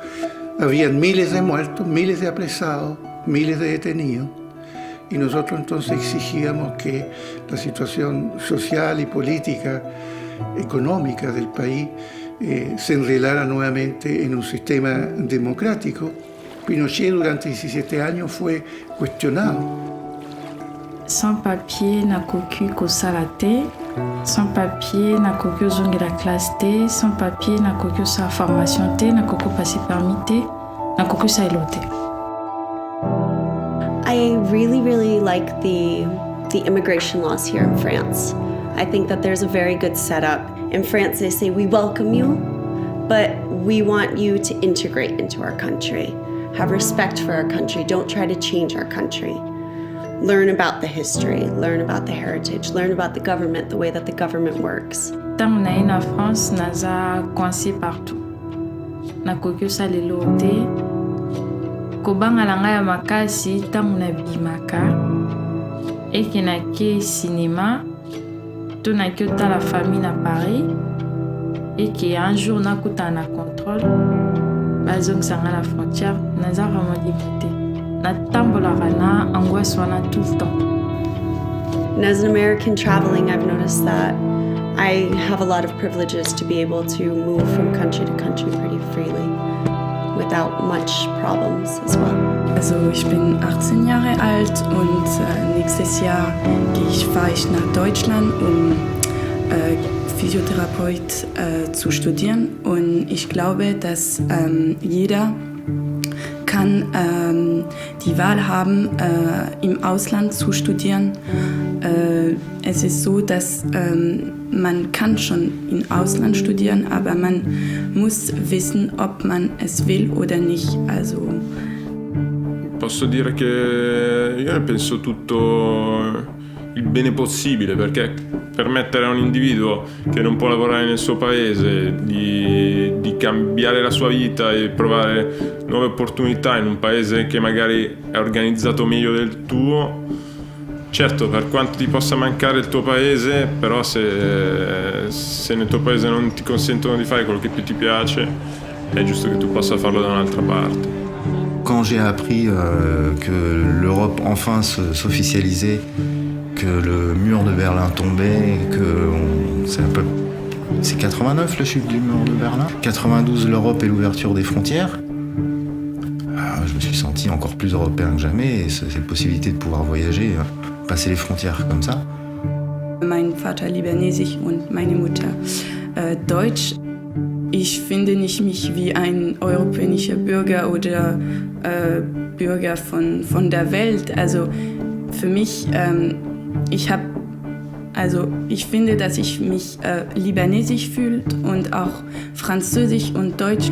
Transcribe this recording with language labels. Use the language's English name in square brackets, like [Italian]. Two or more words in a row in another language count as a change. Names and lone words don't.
[Spanish] Habían miles de muertos, miles de apresados, miles de detenidos, y nosotros entonces exigíamos que la situación social y política, económica del país se enrelara nuevamente en un sistema democrático. Pinochet durante 17 años fue cuestionado. [French] Sans papier [Lingala] na koku kosala te, [French] sans papier [Lingala] na koku ozongela classe te, [French] sans papier [Lingala] na koku osala formation te, na koku pasi permis te, na koku osaela te. [English] I really like the immigration laws here in France. I think that there's a very good setup. In France, they say, we welcome you, but we want you to integrate into our country. Have respect for our country. Don't try to change our country. Learn about the history, learn about the heritage, learn about the government, the way that the government works. [Lingala] Ntango na ye na France, naza [French] coincé partout. [Lingala] Nakoki osalela te. Kobangala ngai ya makasi ntango nabimaka. Eke nake cinéma. Tonaki otala famille na Paris [French] et que un jour [Lingala] nakuta na contrôle bazongisa nga [French] la frontière [Lingala] naza [French] vraiment dégoûté [Lingala] natambolaka na angoisse wana [French] tout le temps. [Lingala] And as an American traveling, I've noticed that I have a lot of privileges to be able to move from country to country pretty freely without much problems as well. [German] Also ich bin 18 Jahre alt und nächstes Jahr fahre ich nach Deutschland, um Physiotherapeut zu studieren. Und ich glaube, dass jeder kann die Wahl haben, im Ausland zu studieren. Es ist so, dass man kann schon im Ausland studieren, aber man muss wissen, ob man es will oder nicht. Also [Italian] posso dire che io ne penso tutto il bene possibile, perché permettere a un individuo che non può lavorare nel suo paese di cambiare la sua vita e provare nuove opportunità in un paese che magari è organizzato meglio del tuo. Certo, per quanto ti possa mancare il tuo paese, però se nel tuo paese non ti consentono di fare quello che più ti piace, è giusto che tu possa farlo da un'altra parte. [French] Quand j'ai appris que l'Europe enfin s'officialisait, que le mur de Berlin tombait, c'est 89 la chute du mur de Berlin, 92 l'Europe et l'ouverture des frontières, je me suis senti encore plus européen que jamais, et cette possibilité de pouvoir voyager, passer les frontières comme ça. [German] Mein Vater libanesisch und meine Mutter deutsch. Ich finde nicht mich wie ein europäischer Bürger oder Bürger von der Welt. Also für mich, ich finde, dass ich mich libanesisch fühle und auch französisch und deutsch.